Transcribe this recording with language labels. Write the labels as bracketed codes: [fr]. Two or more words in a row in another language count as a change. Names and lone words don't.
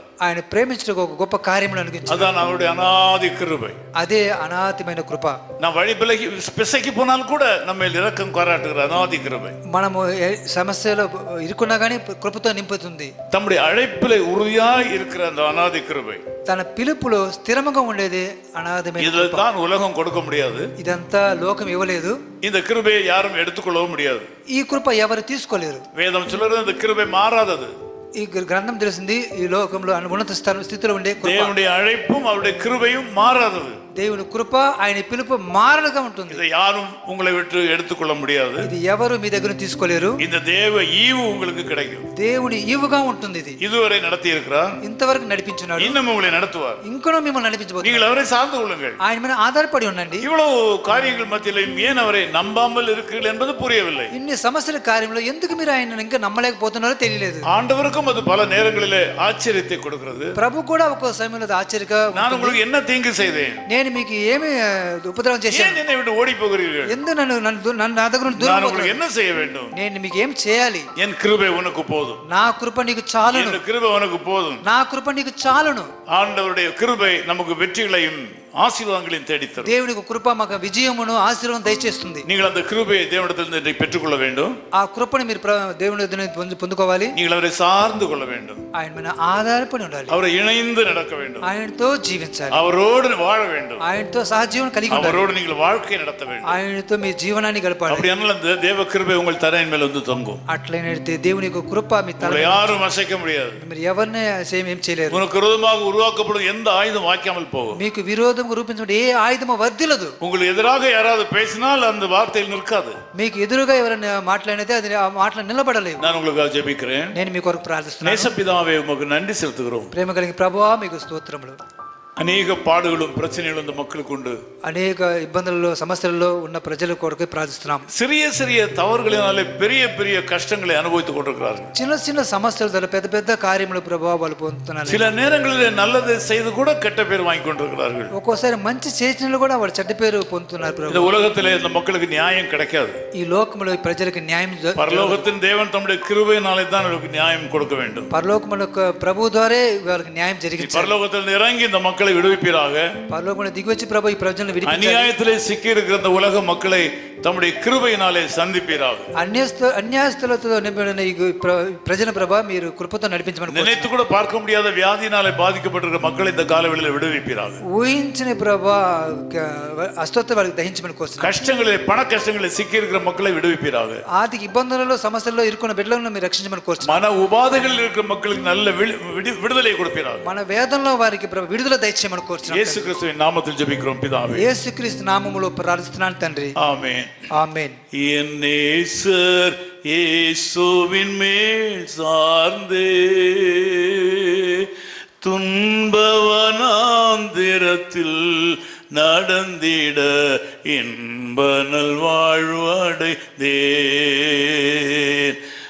[te] ఆయన ప్రేమించడానికి ఒక గొప్ప కార్యములు అనుగ్రహించారు. [ta] அதான் அவருடைய அநாதி கிருபை. [te] అదే అనాదిమైన కృప. [ta] நாம் வழி பிசைக்கு போனால் கூட நம்ம இரக்கம் பாராட்டுகிற அநாதி கிருபை. [te] మనము సమస్యలో ఇరుక్కున్నా కానీ కృపతో నింపుతుంది. [ta] தம்முடைய அழைப்பிலே உறுதியாய் இருக்கிற அந்த அநாதி கிருபை, [te] తన పిలుపులో స్థిరముగా ఉండేది అనాథమైన కృప. [ta] இதுதான் ఉலகம் கொடுக்க முடியாது. [te] ఇదంతా లోకం ఇవ్వలేదు. [ta] இந்த கிருபையை யாரும் எடுத்துக்கொள்ளவும் முடியாது. [te] ఈ కృప ఎవరు తీసుకోలేరు. [ta] வேதம் சொல்றது இந்த கிருபை மாறாதது. [te] ఈ గ్రంథం తెలిసింది ఈ లోకంలో ఉన్నత స్థితిలో ఉండే [ta] దేవుடைய அழைப்பும் அவருடைய கிருபையும் மாறாதது. [te] దేవుని కృప ఆయన పిలుపు మారలుగా ఉంటుంది. [ta] இதை யாரும் உங்களை விட்டு எடுத்துக்கொள்ள முடியாது. [te] ఇది ఎవరు మీ దగ్గర తీసుకోలేరు. [ta] இந்த தேவ ஈவு உங்களுக்கு கிடைக்கும். [te] దేవుని ఈవుగా ఉంటుంది. ఇది [ta] இதுவரை நடத்தி இருக்கிறார், [te] ఇంతవరకు నడిపించున్నాడు, [ta] இன்னும் உங்களை நடத்துவார். [te] ఇంకనూ మిమ్మల్ని నడిపించబోతున్నాడు. [ta] நீங்கள் அவரை சார்ந்து கொள்ளுங்கள். [te] ఆయన మీద ఆధారపడి ఉండండి. [ta] இவ்வளவு காரியங்கள் மத்தியிலும் ஏன் அவரை நம்பாமல் இருக்கிறீர்கள் என்பது புரியவில்லை. [te] ఇన్ని సమస్యల కార్యంలో ఎందుకు మీరు ఆయన ఇంకా నమ్మలేకపోతున్నారో తెలియలేదు. [ta] ஆண்டவருக்கும் அது பல நேரங்களிலே ஆச்சரியத்தை கொடுக்கிறது. [te] ప్రభు కూడా ఒక సమయంలో ఆశ్చర్యగా, [ta] நான் உங்களுக்கு என்ன தீங்கு செய்தேன், [te] నేను మీకు ఏమి ఉపద్రవం చేశాను, [ta] ஏன் என்னை விட்டு ஓடி போகிறீர்கள், [te] ఎందుకు నన్ను నా దగ్గర [ta] நான் உங்களுக்கு என்ன செய்ய வேண்டும், [te] నేను మీకు ఏం చేయాలి, [ta] என் கிருபை உனக்கு போதும், [te] నా కృప నీకు చాలును, [ta] என் கிருபை உனக்கு போதும். [te] నా కృప నీకు చాలును. [ta] ஆண்டவருடைய கிருபை நமக்கு வெற்றிகளையும் ஆசீர்வாதங்களையும் தேடித்தரும். [te] దేవుని కృప మాకు విజయమును ఆశీర్వాదం దయచేస్తుంది. [ta] நீங்கள் அந்த கிருபையை தேவனிடத்திலிருந்து பெற்றுக்கொள்ள வேண்டும். [te] ఆ కృపను మీరు దేవుని దగ్గర పొందుకోవాలి. [ta] நீங்கள் அவரை சார்ந்து கொள்ள வேண்டும். [te] ఆయన మీద ఆధారపడి ఉండాలి. [ta] அவரை இணைந்து நடக்க வேண்டும். [te] ఆయనతో జీవించాలి. [ta] அவரோடு வாழ வேண்டும். [te] ఆయనతో సహజీవనం కలిగి ఉండాలి. [ta] அவரோடு நீங்கள் வாழ்க்கை நடத்த வேண்டும். [te] ఆయనతో మీ జీవనాన్ని గడపాలి. [ta] அப்படியானால் அந்த தேவ கிருபை உங்கள் தலையின் மேல் வந்து தொங்கும். [te] అట్లయితే దేవుని యొక్క కృప మీ తల [ta] யாரும் அசைக்க முடியாது. [te] మీరు ఎవరిని ఏం చేయలేరు. [ta] உனக்கு விரோதமாக உருவாக்கப்படும் எந்த ஆயுதம் வாய்க்காமல் போகும். [te] మీకు విరోధం రూపించబడి ఏ ఆయుధము వర్ధిల్లదు. [ta] உங்களுக்கு எதிராக யாராவது பேசினால் அந்த வார்த்தையில் நிற்காது. [te] మీకు ఎదురుగా ఎవరైనా మాట్లాడితే అది ఆ మాటలు నిలబడలేవు. [ta] நான் உங்களுக்காக ஜெபிக்கிறேன். [te] నేను మీ కొరకు ప్రార్థిస్తున్నాను. [ta] நேசப்பிதாவே உமக்கு நன்றி செலுத்துகிறோம். [te] ప్రేమ కలిగిన ప్రభువా మీకు స్తోత్రములు. [ta] அநேக பாடுகளும் பிரச்சனைகளும் இந்த மக்களுக்கு உண்டு. [te] అనేక ఇబ్బందులలో సమస్యలలో ఉన్న ప్రజల కొరకు ప్రార్థిస్తున్నాం. [ta] சிறிய சிறிய தவறுகளினாலே பெரிய பெரிய கஷ்டங்களை அனுபவித்துக் கொண்டிருக்கிறார்கள். [te] చిన్న చిన్న సమస్యల ద్వారా పెద్ద పెద్ద కార్యముల ప్రభావం వాళ్ళు పొందుతున్నారు. [ta] சில நேரங்களிலே நல்லதை செய்து கூட கெட்ட பேர் வாங்கி கொண்டிருக்கிறார்கள். [te] ఒక్కోసారి మంచి చేసినలు కూడా వాళ్ళు చెడ్డ పేరు పొందుతున్నారు ప్రభు. [ta] இந்த உலகத்திலே இந்த மக்களுக்கு நியாயம் கிடைக்காது. [te] ఈ లోకములో ఈ ప్రజలకు న్యాయం [ta] பரலோகத்தின் தேவன் தம்முடைய கிருபையினாலே தான் அவருக்கு நியாயம் கொடுக்க வேண்டும். [te] పరలోకములో ప్రభు ద్వారా వాళ్ళకి న్యాయం జరిగించాలి. [ta] பரலோகத்தில் இறங்கி இந்த மக்களை விடுவிப்பீராக. [te] పరలోకములో దిగి వచ్చి ప్రభు ఈ ప్రజలను విడిపించాలి. [ta] அநியாயத்திலே சிக்கி இருக்கிற இந்த உலக மக்களை தம்முடைய கிருபையினாலே சந்திப்பீராக. [te] అన్యాయస్తులతో నిండిన ఈ ప్రజల ప్రభు మీరు కృపతో నడిపించమని [ta] நினைத்து கூட பார்க்க முடியாத வியாதியினாலே பாதிக்கப்பட்டிருக்கிற மக்களை இந்த காலவெளியில் விடுவிப்பீராக. [te] ఊహించిన ప్రభు అస్వస్థ వాళ్ళకి దహించమని కోరుతున్నాను. [ta] கஷ்டங்களில் பண கஷ்டங்களில் சிக்கி இருக்கிற மக்களை விடுவிப்பீராக. [te] ఆర్థిక ఇబ్బందులలో సమస్యల్లో ఇరుక్కున్న బిడ్డలను మీరు రక్షించమని కోరుతున్నాను. [ta] மன உபாதைகளில் இருக்கிற மக்களுக்கு நல்ல விடுதலை கொடுப்பீராக. [te] మన వేదనలో వారికి విడుదల దయచేయమని కోరుతున్నాను. [ta] இயேசு கிறிஸ்துவின் நாமத்தில் ஜெபிக்கிறோம் பிதாவே. [te] యేసుక్రీస్తు నామములో ప్రార్థిస్తున్నాను తండ్రి. [ta] ஆமென். ஆமென். என் நேசர் இயேசுவின் மேல் சார்ந்தே துன்பவனாந்திரத்தில் நடந்திட இன்ப நல்வாழ்வடைந்தேன்.